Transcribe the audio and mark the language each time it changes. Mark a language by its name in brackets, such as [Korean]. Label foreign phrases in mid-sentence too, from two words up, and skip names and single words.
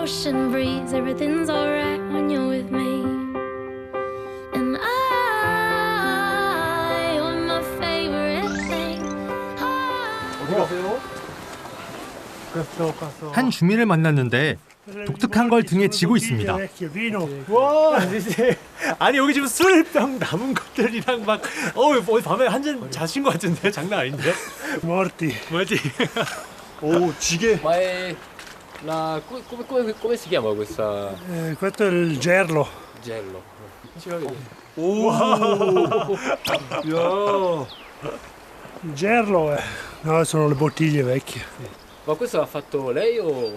[Korean] 한 주민을 만났는데 독특한 걸 등에 지고 있습니다. 와, 아니 여기 지금 술병 남은 것들이랑 막 밤에 한 잔 자신 것 같은데 장난 아닌데? [Italian] Morti. [Korean] 오, 지게. [Italian] Ma è come si chiama questa? Questo è il gerlo. Gello. Il gerlo no, sono le bottiglie vecchie. Ma questo l'ha fatto lei o?